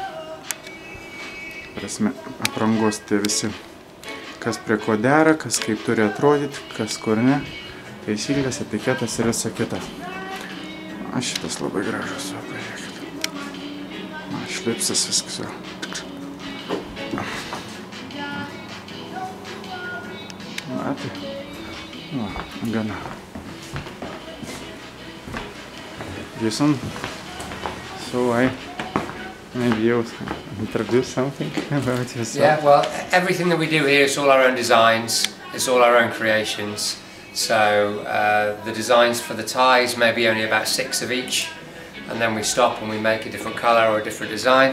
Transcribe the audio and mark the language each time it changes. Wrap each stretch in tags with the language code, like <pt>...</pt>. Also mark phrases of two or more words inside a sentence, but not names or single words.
<lt>Prasme, aprangos tai visi, kas prie ko dera, kas kaip turi atrodyti, kas kur ne, taisyklės, etiketas ir visa kita. Šitas labai gražus, pažiūrėkit. Šlipsas viskas jau. Gana.</lt> <en>Jason, so maybe you introduce something about yourself? Yeah, well, everything that we do here is all our own designs, it's all our own creations. So the designs for the ties may be only about 6 of each, and then we stop and we make a different colour or a different design.</en>